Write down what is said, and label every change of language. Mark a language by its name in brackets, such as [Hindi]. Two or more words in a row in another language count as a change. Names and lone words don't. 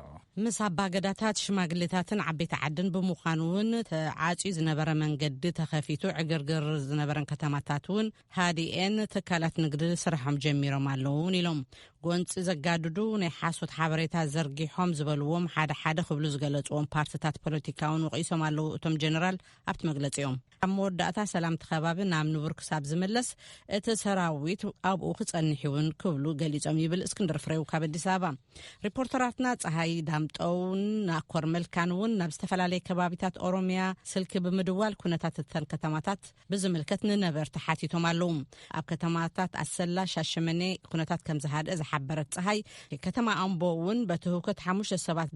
[Tigrinya] ምስ ኣባገዳታት ሽማግሌታትን ዓበይቲ ዓድን ብምዃኑ እውን ተዓጺ ዝነበረ መንገዲ ተኸፊቱ ዕግርግር ዝነበረን ከተማታት እውን ሃዲኤን ትካላት ንግዲ ስራሖም ጀሚሮም ኣለውን ኢሎም ጎንፂ ዘጋድዱ ናይ ሓሶት ሓበሬታ ዘርጊሖም ዝበልዎም ሓደ ክብሉ ዝገለጽዎም ፓርቲታት ፖለቲካውን ወቂሶም ኣለዉ እቶም ጀነራል ኣብቲ መግለጺኦም ኣብ መወዳእታ ሰላምቲ ከባቢ ናብ ንቡር ክሳብ ዝመለስ እቲ ሰራዊት ኣብኡ ክጸንሕ እውን ክብሉ ገሊጾም ይብል እስክንድር ፍሬው ካብ አዲስ አበባ ሪፖርተራትና ፀሐይ ዳምጠውን ናኮር መልካን እውን ናብ ዝተፈላለዩ ከባቢታት ኦሮሚያ ስልክ ብምድዋል ኩነታት ተን ከተማታት ብዝምልከት ንነበርቲ ሓቲቶም ኣለዉ ኣብ ከተማታት ኣሰላ ሻሸመኔ ኩነታት ከም ዝሃደ ዝሓበረት ፀሐይ ከተማ ኣምቦ እውን በትሁከት 5 ሰባት